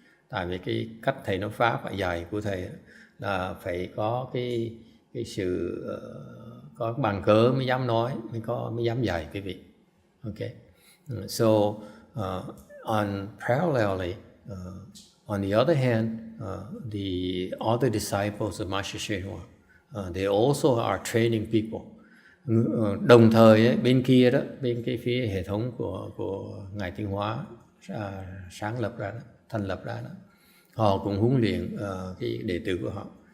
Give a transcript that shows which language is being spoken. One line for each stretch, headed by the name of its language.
Vietnamese: Tại vì cái cách thầy nói pháp dạy của thầy là phải có cái sự có bằng cớ mới dám nói, mới dám dạy quý vị.
English: Okay. So parallelly, on the other hand, the other disciples of Master YongHua, they also are training people.
Vietnamese: Đồng thời bên kia đó, bên cái phía hệ thống của Ngài Tiên Hóa sáng lập ra đó, thành lập ra đó, họ cũng huấn luyện cái đệ tử của họ.